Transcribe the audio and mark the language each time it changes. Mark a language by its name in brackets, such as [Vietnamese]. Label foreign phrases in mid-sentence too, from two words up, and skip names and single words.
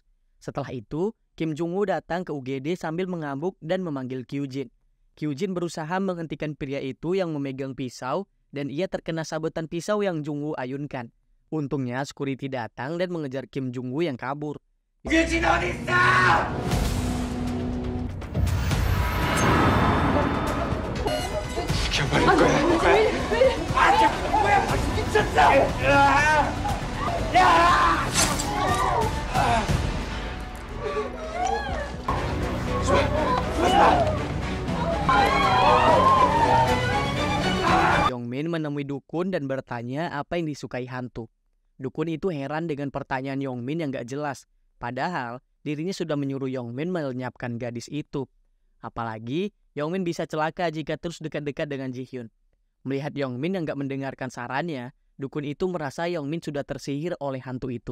[Indonesian] Setelah itu, Kim Jung-woo datang ke UGD sambil mengamuk dan memanggil Kyujin. Kyujin berusaha menghentikan pria itu yang memegang pisau, dan ia terkena sabetan pisau yang Jung-woo ayunkan. Untungnya, security datang dan mengejar Kim Jung-woo yang kabur. [Korean] Kyujin 어딨어? 죽여버릴 거야. 미쳤어! [Indonesian] Yongmin menemui dukun dan bertanya apa yang disukai hantu. Dukun itu heran dengan pertanyaan Yongmin yang gak jelas. Padahal dirinya sudah menyuruh Yongmin melenyapkan gadis itu. Apalagi Yongmin bisa celaka jika terus dekat-dekat dengan Ji-hyun. Melihat Yongmin yang gak mendengarkan sarannya, dukun itu merasa Yongmin sudah tersihir oleh hantu itu.